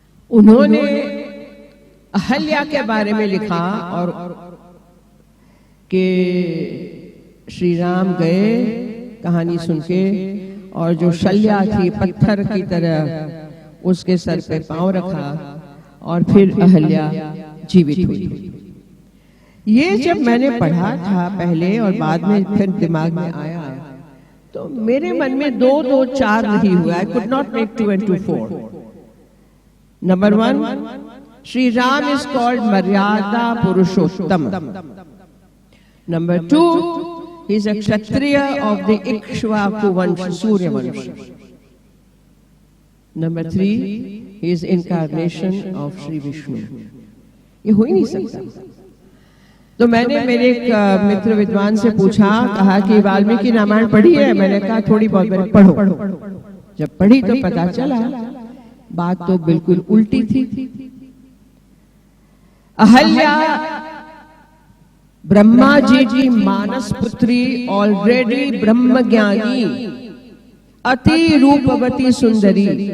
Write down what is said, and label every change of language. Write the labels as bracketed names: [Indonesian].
[Hindi] उन्होंने अहल्या के बारे में लिखा और कि श्री राम गए कहानी सुन के, और जो शल्या थी पत्थर की तरह उसके सर पे पांव रखा और फिर अहल्या जीवित हुई। ये जब मैंने पढ़ा था पहले और बाद में फिर दिमाग में आया, तो मेरे मन में 2 2 4 नहीं हुआ। [English] I could not make 2 and 2 4। Number 1, Sri Ram is called Maryada Purushottam. Number 2, he is a Kshatriya of the Ikshvaku Vansha, Surya Vansha. Number 3, he is incarnation of Sri Vishnu. [Hindi] ये हो ही नहीं सकता। तो मैंने मेरे एक मित्र विद्वान से पूछा, कहा कि वाल्मीकि रामायण पढ़ी है? मैंने कहा थोड़ी बहुत। मैंने पढ़ो। जब पढ़ी तो पता चला बात तो बिल्कुल उल्टी थी। अहल्या ब्रह्मा जी की मानस पुत्री, ऑलरेडी ब्रह्म ज्ञानी, अति रूपवती सुंदरी।